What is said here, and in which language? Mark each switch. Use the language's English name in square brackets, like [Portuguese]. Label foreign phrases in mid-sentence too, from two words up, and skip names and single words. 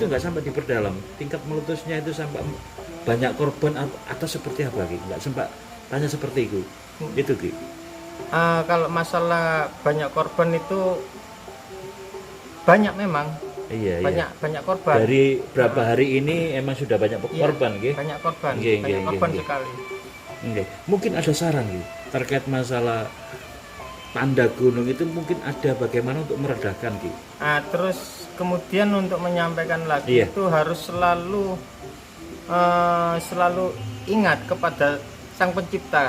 [Indonesian] itu nggak sampai diperdalam. Tingkat meletusnya itu sampai banyak korban atau seperti apa Ki? Nggak sempat tanya seperti itu. Itu Ki. Kalau masalah banyak korban itu banyak memang. Iya, Banyak korban. Dari berapa hari ini emang sudah banyak Iya, korban Ki? banyak korban. Nggih, Banyak nggih, korban nggih. sekali. Oke. Mungkin ada saran Ki terkait masalah tanda gunung itu, mungkin ada bagaimana untuk meredakan Ki? Terus kemudian untuk menyampaikan lagi Iya. itu harus selalu ingat kepada Sang Pencipta.